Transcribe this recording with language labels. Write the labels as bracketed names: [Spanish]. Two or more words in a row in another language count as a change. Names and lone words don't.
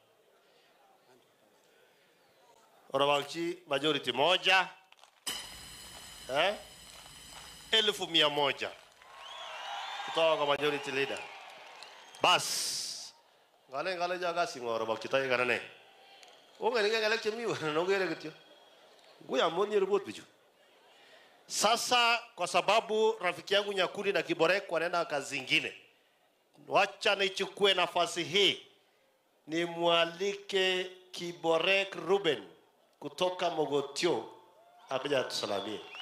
[Swahili] Orawachi majority moja. 1,100. Kutoka kwa majority leader. Bas. [Kalenjin] Ngale jaga singoro bakita karane. Ongere ngale chemiwa na ngere kityo. Nguya moni report bichu. [Swahili] Sasa kwa sababu rafiki yangu Nyakuri na Kiborek wanaenda kazi zingine. Wacha nichukue nafasi hii ni mwalike Kiborek Ruben kutoka Mogotio akija tusalamie.